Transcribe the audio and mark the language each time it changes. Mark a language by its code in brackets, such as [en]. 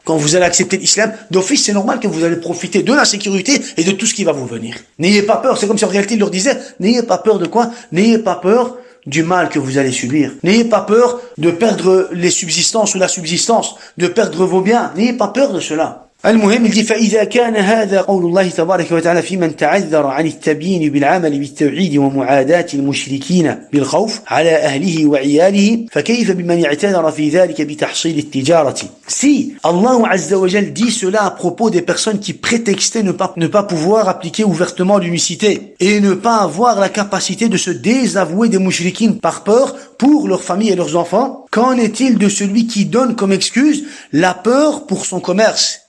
[fr] Quand vous allez accepter l'islam, d'office, c'est normal que vous allez profiter de la sécurité et de tout ce qui va vous venir. N'ayez pas peur. C'est comme si en réalité il leur disait, n'ayez pas peur de quoi? N'ayez pas peur du mal que vous allez subir. N'ayez pas peur de perdre les subsistances ou la subsistance, de perdre vos biens. N'ayez pas peur de cela. [ar] المهم [fr] il dit [ar] فإذا كان هذا قول الله تبارك وتعالى في من تعذر عن التبيين بالعمل بالتوحيد ومعاداة المشركين بالخوف على أهله وعياله فكيف بمن اعتذر في ذلك بتحصيل التجارة. [fr] Si Allah Azza wa Jal dit cela à propos des personnes qui prétextaient ne pas pouvoir appliquer ouvertement l'unicité et ne pas avoir la capacité de se désavouer des mushrikines par peur pour leur famille et leurs enfants, qu'en est-il de celui qui donne comme excuse la peur pour son commerce?